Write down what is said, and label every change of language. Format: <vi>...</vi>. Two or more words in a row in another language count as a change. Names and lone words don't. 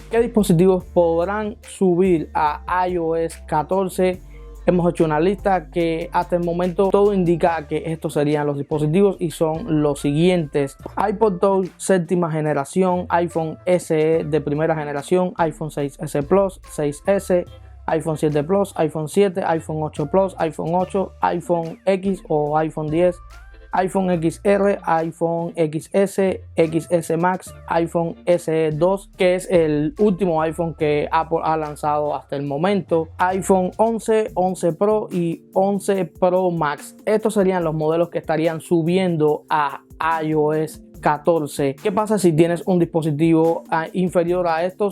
<es>¿Qué dispositivos podrán subir a iOS 14? Hemos hecho una lista que hasta el momento todo indica que estos serían los dispositivos y son los siguientes: iPod Touch séptima generación, iPhone SE de primera generación, iPhone 6S Plus, 6S, iPhone 7 Plus, iPhone 7, iPhone 8 Plus, iPhone 8, iPhone X o iPhone 10, iPhone XR, iPhone XS, XS Max, iPhone SE 2, que es el último iPhone que Apple ha lanzado hasta el momento, iPhone 11, 11 Pro y 11 Pro Max. Estos serían los modelos que estarían subiendo a iOS 14. ¿Qué pasa si tienes un dispositivo inferior a estos?</es>